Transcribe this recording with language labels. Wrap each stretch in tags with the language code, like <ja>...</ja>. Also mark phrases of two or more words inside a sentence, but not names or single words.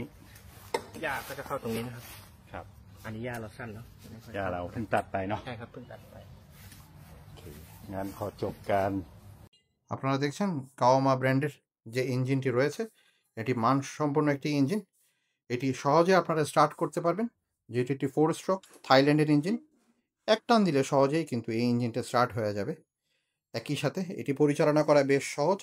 <th>หญ้าก็จะเข้าตรงนี้นะครับ ครับ อันนี้หญ้าเราสั้นเนาะไม่ค่อย หญ้าเราเพิ่งตัดไปเนาะ ใช่ครับเพิ่งตัดไป โอเคงั้นขอจบการ</th> <bn>আপনারা দেখছেন কাওয়ামা ব্র্যান্ডের যে ইঞ্জিনটি রয়েছে, এটি মানসম্পন্ন একটি ইঞ্জিন। এটি সহজে আপনারা স্টার্ট করতে পারবেন, যেহেতু এটি 4 স্ট্রোক থাইল্যান্ডের ইঞ্জিন। এক টান দিলে সহজেই কিন্তু এই ইঞ্জিনটা স্টার্ট হয়ে যাবে। একই সাথে এটি পরিচালনা করা বেশ সহজ।</bn>